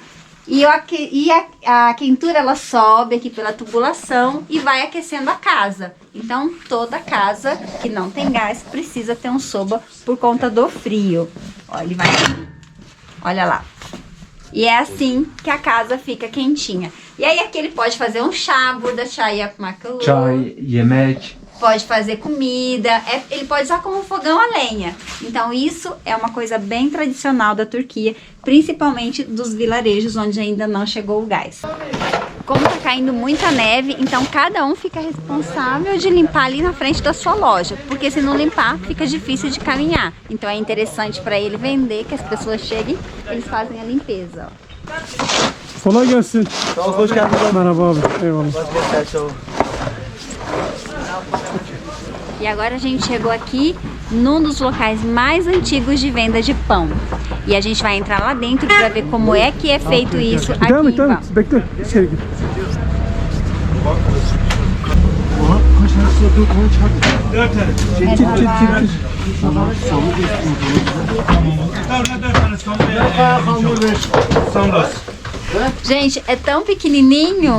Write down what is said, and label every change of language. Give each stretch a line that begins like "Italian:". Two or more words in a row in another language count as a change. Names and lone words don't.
Portuguese: E a quentura ela sobe aqui pela tubulação e vai aquecendo a casa. Então toda casa que não tem gás precisa ter um soba por conta do frio. Ó, ele vai. Olha lá. E é assim que a casa fica quentinha. E aí aqui ele pode fazer um chá,
Turkish: burada chá e macalu. Çay, yemek.
Portuguese: Pode fazer comida, ele pode usar como fogão a lenha. Então isso é uma coisa bem tradicional da Turquia, principalmente dos vilarejos onde ainda não chegou o gás. Como tá caindo muita neve, então cada um fica responsável de limpar ali na frente da sua loja, porque se não limpar fica difícil de caminhar. Então é interessante para ele vender, que as pessoas cheguem, eles fazem a limpeza. Ó.
Turkish: Kolay gelsin. Hoş geldiniz. Merhaba abi. Eyvallah.
Portuguese: E agora a gente chegou aqui num dos locais mais antigos de venda de pão. E a gente vai entrar lá dentro para ver como é que é feito isso aqui
Turkish: Devam
Portuguese: em
Turkish: et, devam
Portuguese: Van.
Turkish: et. Bekle. İçeri gir.
Portuguese: Gente, é tão pequenininho.